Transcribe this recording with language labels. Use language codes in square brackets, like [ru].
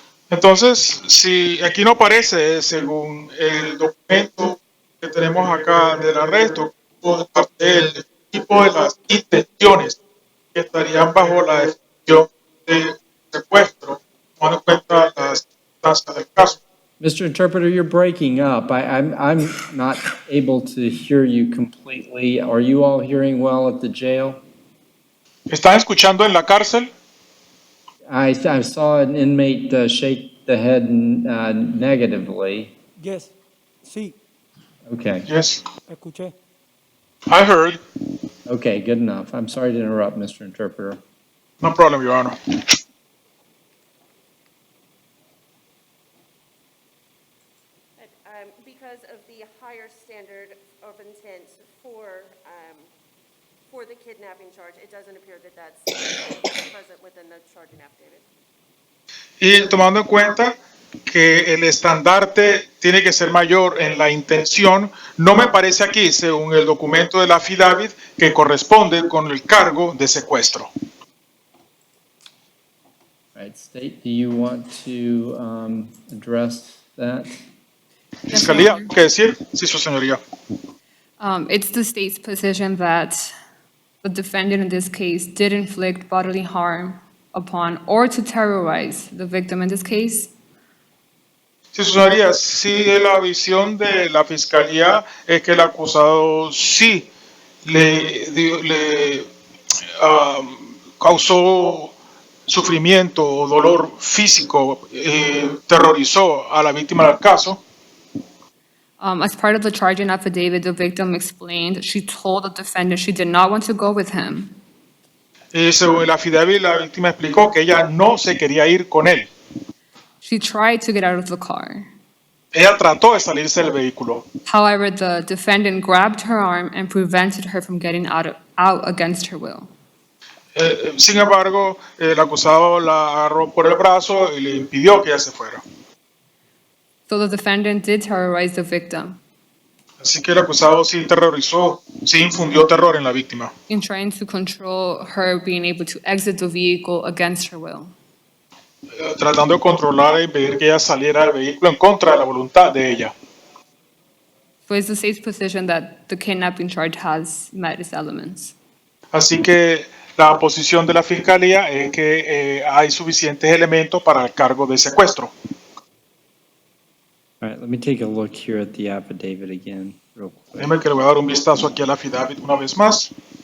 [es] Entonces, si aquí no aparece, según el documento que tenemos acá del arresto, el tipo de las intenciones que estarían bajo la definición de secuestro, tomando en cuenta las circunstancias del caso. [en] Mr. Interpreter, you're breaking up. I'm not able to hear you completely. Are you all hearing well at the jail? [es] ¿Están escuchando en la cárcel? [en] I saw an inmate shake the head negatively. Yes, [es] sí, [en] Okay. Yes, [es] escuché. [en] I heard. Okay, good enough. I'm sorry to interrupt, Mr. Interpreter. No problem, Your Honor. Because of the higher standard of intent for the kidnapping charge, it doesn't appear that that's present within the charging affidavit. [es] Y tomando en cuenta que el estandarte tiene que ser mayor en la intención, no me parece aquí, según el documento de la affidavit, que corresponde con el cargo de secuestro. [en] All right, State, do you want to address that? [es] Fiscalía, ¿qué decir? Sí, su señoría. [en] It's the state's position that the defendant in this case did inflict bodily harm upon or to terrorize the victim in this case. [es] Sí, su señoría, sí, la visión de la fiscalía es que el acusado sí le causó sufrimiento o dolor físico, terrorizó a la víctima del caso. [en] As part of the charging affidavit, the victim explained she told the defendant she did not want to go with him. [es] Según el affidavit, la víctima explicó que ella no se quería ir con él. [en] She tried to get out of the car. [es] Ella trató de salirse del vehículo. [en] However, the defendant grabbed her arm and prevented her from getting out against her will. [es] Sin embargo, el acusado la agarró por el brazo y le impidió que ella se fuera. [en] So the defendant did terrorize the victim [es] Así que el acusado sí terrorizó, sí infundió terror en la víctima, [en] in trying to control her being able to exit the vehicle against her will. [es] tratando de controlar e impedir que ella saliera del vehículo en contra de la voluntad de ella. [en] So it's the state's position that the kidnapping charge has met its elements. [es] Así que la posición de la fiscalía es que hay suficientes elementos para el cargo de secuestro. [en] All right, let me take a look here at the affidavit again, real quick. [es] Déjeme que le voy a dar un vistazo aquí al affidavit una vez más.